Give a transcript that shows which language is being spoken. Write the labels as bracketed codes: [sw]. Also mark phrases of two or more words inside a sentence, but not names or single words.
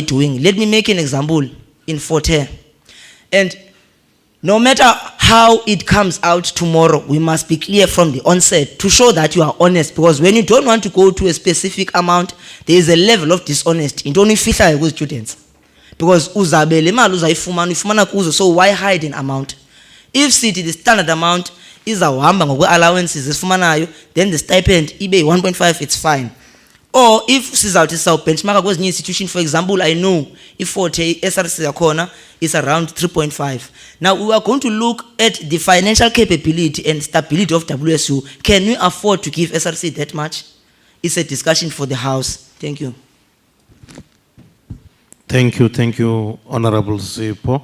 [en] Let me make an example in Fort Hare. And no matter how it comes out tomorrow, we must be clear from the onset to show that you are honest, because when you don't want to go to a specific amount, there is a level of dishonesty. [xh] Into onifihla [en] with students. [xh] Because uzabe le mali uzayifumana kuzo, [en] so why hide an amount? If city the standard amount is [xh] awahamba ngokwe allowances esifumanayo, [en] then the stipend ibe 1.5, it's fine. Or if [xh] sizawuthi benchmark kwezinye [en] institution, for example, I know if Fort Hare SRC yakhona is around 3.5. Now we are going to look at the financial capability and stability of WSU. Can we afford to give SRC that much? It's a discussion for the House. Thank you. Thank you, Honorable Zipo.